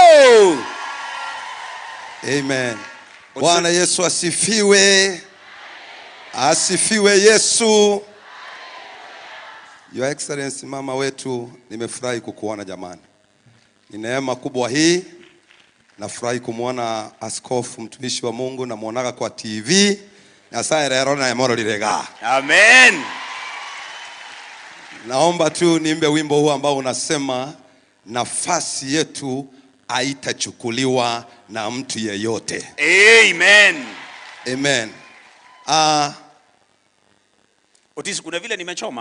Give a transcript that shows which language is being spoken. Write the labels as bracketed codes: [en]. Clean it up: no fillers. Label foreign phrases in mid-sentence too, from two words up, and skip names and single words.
[sw] Amen. Bwana Yesu asifiwe. Asifiwe Yesu. [en] Your Excellency [sw] mama wetu, nimefurahi kukuona jamani. Ni neema kubwa hii. Nafurahi kumuona askofu mtumishi wa Mungu na muonaga kwa TV. [luy] Nyasaye rero na emoro lirega. [sw] Amen. Naomba tu niimbe wimbo huu ambao unasema nafasi yetu haitachukuliwa na mtu yeyote. Amen. Amen. Otis, kuna vile nimechoma.